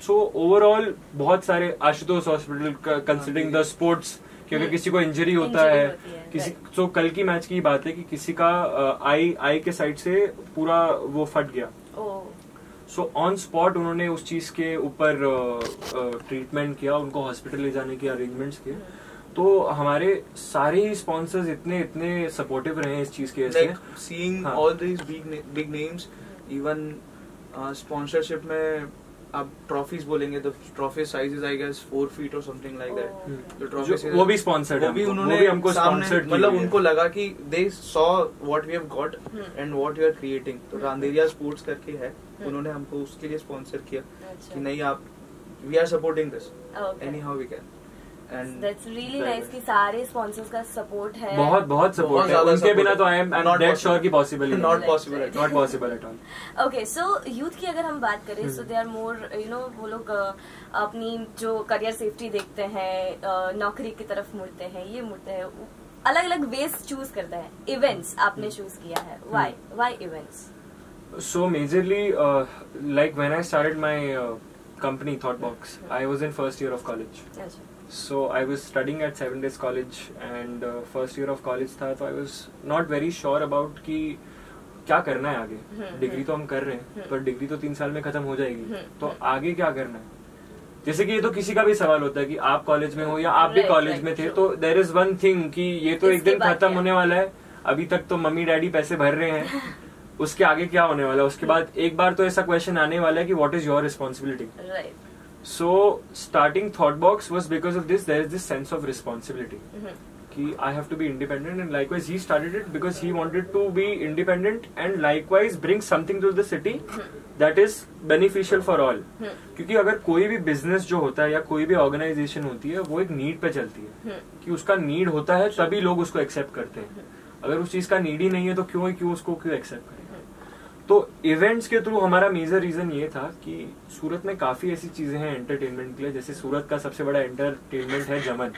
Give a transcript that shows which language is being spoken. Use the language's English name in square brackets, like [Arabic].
[Hindi] So overall बहुत सारे Ashutosh hospital [English] considering the sports, [Hindi] क्योंकि किसी को इंजरी होता है किसी, तो कल की मैच की बात है कि किसी का आई के साइड से पूरा वो फट गया। सो ऑन स्पॉट उन्होंने उस चीज के ऊपर ट्रीटमेंट किया, उनको हॉस्पिटल ले जाने के अरेंजमेंट्स किए। तो हमारे सारे स्पॉन्सर्स इतने सपोर्टिव रहे इस चीज के। [English] like seeing all these big names, even sponsorship [Hindi] में आप ट्रॉफीज बोलेंगे तो [English] Trophy size is I guess 4 feet or something like that. [Hindi] तो ट्रॉफी वो भी स्पॉन्सर्ड है, वो भी हमको स्पॉन्सर्ड, मतलब उनको लगा कि [English] they saw what we have got and what we are creating. [Hindi] तो रांदेरिया स्पोर्ट्स करके है, उन्होंने हमको उसके लिए स्पॉन्सर किया कि नहीं आप [English] we are supporting this anyhow we can. And that's really nice [Hindi] कि सारे [English] sponsors का support है, [Hindi] बहुत सपोर्ट है उनके बिना तो [English] I am dead sure [Hindi] कि possible he [English] not possible at all. [Hindi] Okay, so youth की अगर हम बात करें [English] so they are more [Hindi] वो लोग अपनी जो करियर सेफ्टी देखते हैं, नौकरी की तरफ मुड़ते हैं, ये मुड़ते हैं, अलग अलग वेज चूज करते हैं। इवेंट्स आपने चूज किया है, [English] why events? So majorly like when I started my company Thoughtbox, I was in first year of college. So I was studying at 7 Days College and first year of college था, तो I was not very sure about [Hindi] कि क्या करना है आगे। Degree तो हम कर रहे हैं पर डिग्री तो 3 साल में खत्म हो जाएगी, तो आगे क्या करना है। जैसे कि ये तो किसी का भी सवाल होता है कि आप कॉलेज में हो या आप भी कॉलेज में थे, तो [English] there is one thing [Hindi] कि ये तो एक दिन खत्म होने वाला है, अभी तक तो मम्मी डैडी पैसे भर रहे हैं, उसके आगे क्या होने वाला है। उसके बाद एक बार तो ऐसा क्वेश्चन आने वाला है कि [English] What is your responsibility. So starting Thoughtbox was because of this. There is this sense of responsibility. कि I have to be independent, and likewise he started it because he wanted to be independent and likewise bring something to the city that is beneficial for all. [Hindi] क्योंकि अगर कोई भी business जो होता है या कोई भी ऑर्गेनाइजेशन होती है वो एक नीड पे चलती है कि उसका नीड होता है तभी लोग उसको एक्सेप्ट करते हैं। अगर उस चीज का नीड ही नहीं है तो क्यों एक्सेप्ट करें। तो इवेंट्स के थ्रू हमारा मेजर रीजन ये था कि सूरत में काफी ऐसी चीजें हैं एंटरटेनमेंट के लिए, जैसे सूरत का सबसे बड़ा एंटरटेनमेंट है जमन।